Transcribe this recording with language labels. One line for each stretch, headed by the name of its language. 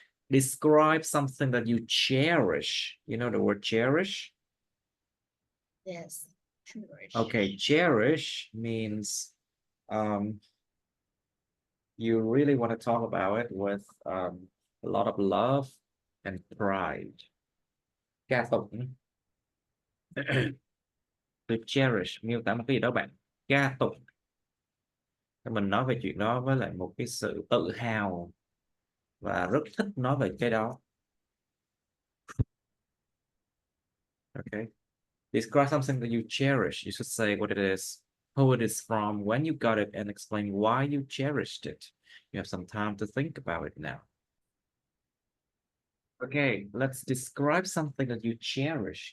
English: Describe something that you cherish. You know the word cherish? Yes, cherish. Okay, cherish means You really want to talk about it with a lot of love and pride.
Vietnamese: Ca tụng.
English: To cherish
Vietnamese: miêu tả một cái gì đó bạn. Ca tụng. Mình nói về chuyện đó với lại một cái sự tự hào và rất thích nói về cái đó.
English: Okay. Describe something that you cherish. You should say what it is, who it is from, when you got it, and explain why you cherished it. You have some time to think about it now. Okay, let's describe something that you cherish.